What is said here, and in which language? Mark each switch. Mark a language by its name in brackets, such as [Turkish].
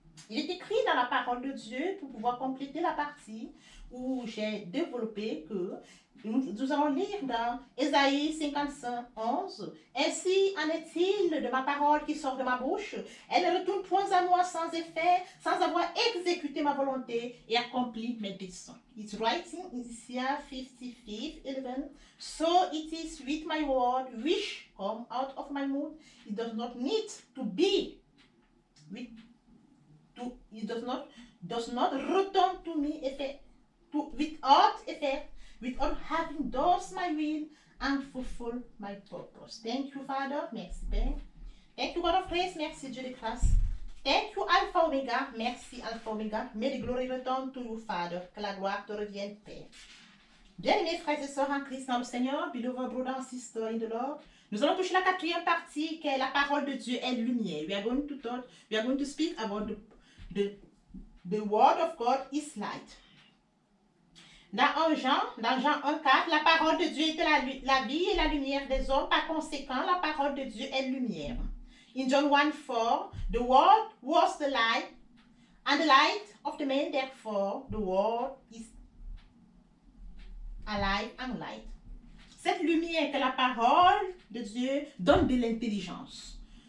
[French] Il est écrit dans la parole de Dieu, pour pouvoir compléter la partie où j'ai développé que nous allons lire dans Ésaïe 55, 11. Ainsi en est-il de ma parole qui sort de ma bouche. Elle ne retourne point à moi sans effet, sans avoir exécuté ma volonté et accompli mes desseins. [English] It's writing in Isaiah 55, 11. So it is with my word which come out of my mouth. It does not need to be it does not return to me without effect, without having done my will and fulfill my purpose. Thank you, Father. [French] Merci, Père. [English] Thank you, God of grace. [French] Merci, Dieu de grâce. [English] Thank you, Alpha Omega. [French] Merci, [English] Alpha Omega. May the glory return to you, Father. [French] Que la gloire te revienne, Père. Bien-aimés frères et sœurs en Christ dans le Seigneur, [English] beloved brother and sister in the Lord, [French] nous allons toucher la quatrième partie qui est la parole de Dieu est lumière. [English] We are going to speak about the word of God is light. [French] Dans Jean 1,4, la parole de Dieu était la vie et la lumière des hommes. Par conséquent, la parole de Dieu est lumière. [English] In John 1,4, the word was the light, and the light of the man, therefore, the word is alive and light. [French] Cette lumière que la parole de Dieu donne de l'intelligence.